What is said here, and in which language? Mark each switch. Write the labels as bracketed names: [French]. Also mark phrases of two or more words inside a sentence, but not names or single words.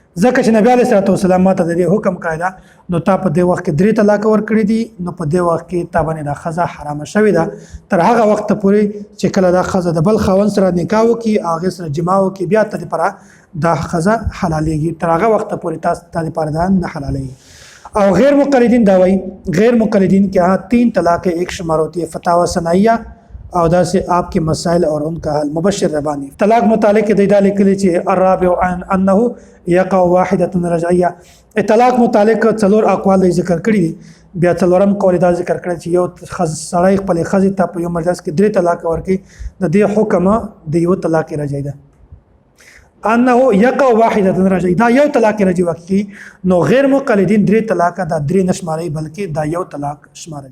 [Pashto] ځکه چې نبی [Arabic] علیه الصلوة والسلام [Pashto] ماته د دې حکم کړی دا نو تا په دې وخت کې 3 طلاق ورکړي دي نو په دې وخت کې تا باندې دا ښځه حرامه شوې ده تر هغه وخت پورې چې کله دا ښځه د بل خاوند سره نکاح وکړي هغې سره جما وکړي بیا ته دپاره دا ښځه حلالېږي تر هغه وخت پورې تا دپاره دا نه حلالېږي [Urdu] اور غیر مقلدین [Pashto] دا وایي [Urdu] غیر مقلدین کے یہاں 3 طلاقیں ایک شمار ہوتی ہے فتاوی ثنائیہ او دا سے آپ کے مسائل اور ان کا [Pashto] حل مبشر ربانی طلاق متعلق دیدا لیکلی چې [Arabic] الرابع انه یقع واحده رجعیه [Pashto] طلاق متعلق څلور اقوال ذکر کړي دي بیا څلورم قول دا ذکر کړی چې یو سړی خپل ښځې ته په یو مجلس کې 3 طلاق ورکړي د دې حکم د یو طلاق رجعي ده [Arabic] انه یقع واحده رجعی [Pashto] دا یو طلاق رجعي وکړي نو غیر مقلدین 3 طلاق دا 3 نشماري بلکې دا یو طلاق شماري